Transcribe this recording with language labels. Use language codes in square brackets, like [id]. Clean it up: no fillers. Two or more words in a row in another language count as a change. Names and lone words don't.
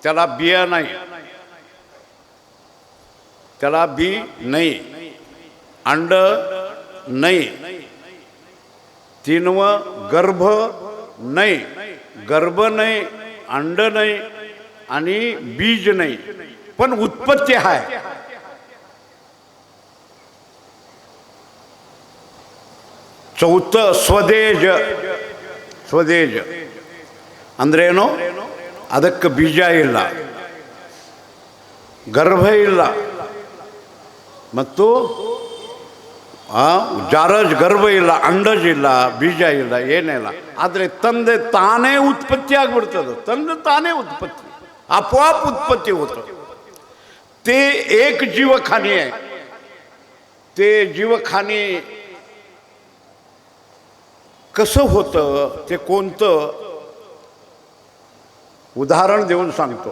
[mr] त्याला बिया नाही, त्याला बी नाही, अंड नाही, तीनवं गर्भ नाही, गर्भ नाही, अंड नाही आणि बीज नाही, पण उत्पत्ती आहे. चौथं ಸ್ವದೇಜ. [kn] ಸ್ವದೇಜ ಅಂದ್ರೇನು? ಅದಕ್ಕೆ ಬೀಜ ಇಲ್ಲ, ಗರ್ಭ ಇಲ್ಲ ಮತ್ತು ಜಾರಜ್ ಗರ್ಭ ಇಲ್ಲ, ಅಂಡಜ್ ಇಲ್ಲ, ಬೀಜ ಇಲ್ಲ, ಏನಿಲ್ಲ. ಆದರೆ ತಂದೆ ತಾನೇ ಉತ್ಪತ್ತಿ ಆಗ್ಬಿಡ್ತದೆ. ತಂದೆ ತಾನೇ [mr] उत्पत्ती, आपोआप उत्पत्ती होतं. ते एक जीवखानी आहे. ते जीवखानी कसं होतं ते कोणतं उदाहरण देऊन सांगतो.